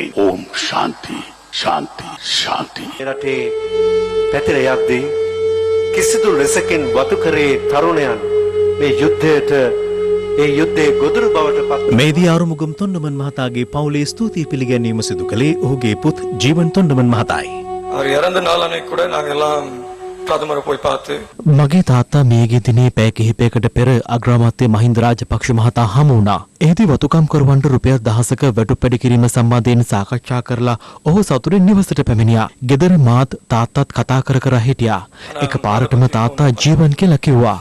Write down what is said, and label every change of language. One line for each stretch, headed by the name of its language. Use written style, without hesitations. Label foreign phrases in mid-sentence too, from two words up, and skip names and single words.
Sanskrit: ओम् शान्ति शान्ति शान्ति.
Sinhala: රටේ පැතිර යද්දී කිසිදු ලෙසකින් වතුකරේ තරුණයන් මේ යුද්ධයට ඒ යුද්ධයේ ගොදුරු බවට පත් මේදී ආරුමුගම් තොණ්ඩමන් මහතාගේ පවුලේ ස්තුතිය පිළිගැනීම සිදු කළේ ඔහුගේ පුත් ජීවන් තොණ්ඩමන් මහතායි.
Tamil: அவர் இறந்த நாள் அன்னைக்கு கூட நாங்க எல்லாம் பிரதமரை போய் பார்த்து
Sinhala: මගේ තාත්තා මේගේ දිනේ පැය කිහිපයකට පෙර අග්‍රාමාත්‍ය මහින්ද රාජපක්ෂ මහතා හමු වුණා. එහිදී වතුකම්කරුවන්ට රුපියල් 1000ක වැටුප් වැඩි කිරීම සම්බන්ධයෙන් සාකච්ඡා කරලා ඔහු සතුටින් නිවසට පැමිණියා. ගෙදර මාත් තාත්තත් කතා කර හිටියා. එකපාරටම තාත්තා ජීවන් කියලා කිව්වා.